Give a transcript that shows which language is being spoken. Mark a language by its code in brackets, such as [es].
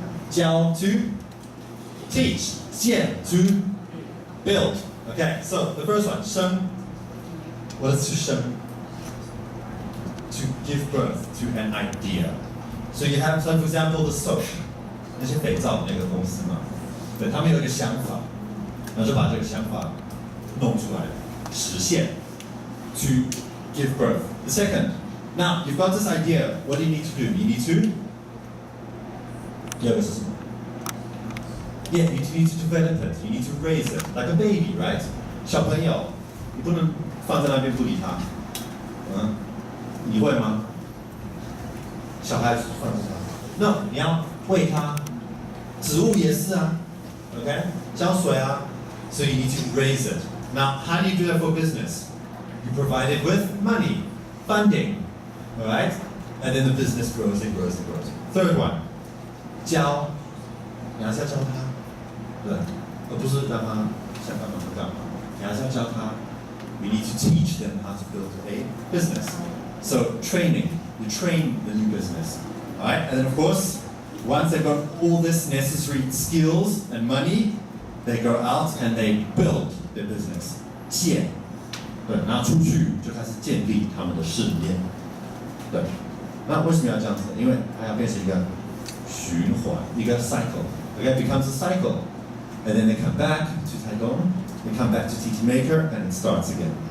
[en] 教 to teach, 建 to build. Okay, so the first one, 生 what is 生 to give birth to an idea. So you have, for example, the soap. [zh] 那些肥皂的那个公司嘛，对，他们有一个想法，然后就把这个想法弄出来，实现。 [en] To give birth. The second, now you've got this idea. What do you need to do? You need to. Yeah, you need to develop it. You need to raise it like a baby, right? [zh] 小朋友，你不能放在那边不理他。你会吗？小孩放着它。那你要喂它，植物也是啊 ，OK， 浇水啊。 [en] So you need to raise it. Now, how do you do that for business? You provide it with money, funding, all right? And then the business grows and grows and grows. Third one, [zh] 教，你还是要教他，对，而不是让他想干嘛就干嘛。你还是要教他。 [en] We need to teach them how to build a business. So training, you train the new business, all right? And then of course, once they've got all this necessary skills and money, they go out and they build their business. [zh] 建，对，然后出去就开始建立他们的事业，对。那为什么要这样子？因为它要变成一个循环，一个 cycle. [en] Okay, it becomes a cycle, and then they come back to Taitung, they come back to TT Maker, and it starts again.